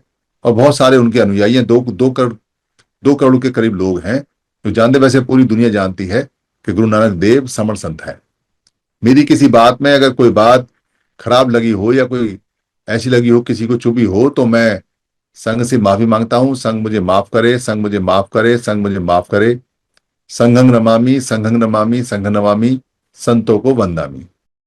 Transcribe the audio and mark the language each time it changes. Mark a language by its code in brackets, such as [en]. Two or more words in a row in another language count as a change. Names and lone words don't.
[hi] और बहुत सारे उनके अनुयायी हैं, 2 करोड़ के करीब लोग हैं जो जानते। वैसे पूरी दुनिया जानती है कि गुरु नानक देव समण संत है। मेरी किसी बात में अगर कोई बात खराब लगी हो या कोई ऐसी लगी हो, किसी को चुभी हो, तो मैं संघ से माफी मांगता हूं। संघ मुझे माफ करे, संघ मुझे माफ करे, संघ मुझे माफ करे। [pi] संघं नमामि, संघं नमामि, संघं नमामि, [hi] संतों को वंदामि।